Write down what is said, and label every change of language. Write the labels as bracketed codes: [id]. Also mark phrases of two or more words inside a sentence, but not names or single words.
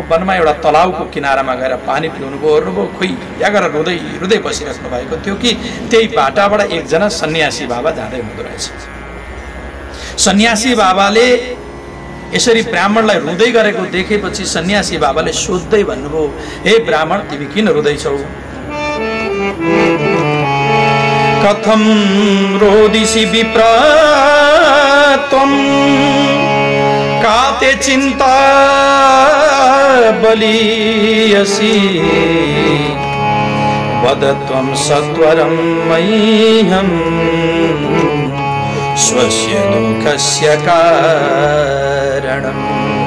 [ne] वनमा एउटा तलाउको किनारामा गएर पानी पिउनुभयो, हेर्नुभयो, खोइ या गरेर रुँदै रुँदै बसिराख्नु भएको थियो कि त्यही बाटाबाट एकजना सन्यासी बाबा जाँदै हुँदो रहेछ। सन्यासी बाबाले यसरी ब्राह्मणलाई रुँदै गरेको देखेपछि सन्यासी बाबाले सोध्दै भन्नुभयो, हे ब्राह्मण, तिमी किन रुँदैछौ? [sa] कथम रोदिसि विप्र त्वं काते चिन्ता बलियसि वद त्वं सत्वरं मह्यं स्वस्य दुःखस्य कारणम्।